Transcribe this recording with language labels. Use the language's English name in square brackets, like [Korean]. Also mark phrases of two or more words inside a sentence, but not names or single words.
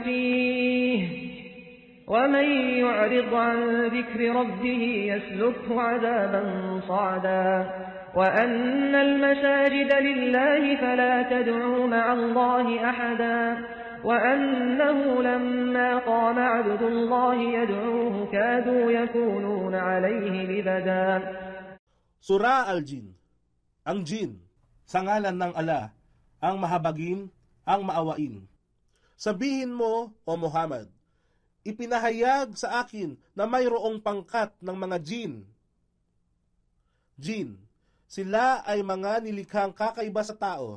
[Arabic] فيه ومن يعرض عن ذكر ربه يسلكه عذابا صعدا وأن المساجد لله فلا تدعوا مع الله أحدا وأنه لما قام عبد الله يدعوه كادوا يكونون عليه لبدا. [Filipino] Surah Al-Jin. Ang Jin, sa ngalan ng Allah, ang mahabagin, ang maawain. Sabihin mo, O Muhammad, ipinahayag sa akin na mayroong pangkat ng mga jin. Jin, sila ay mga nilikhang kakaiba sa tao.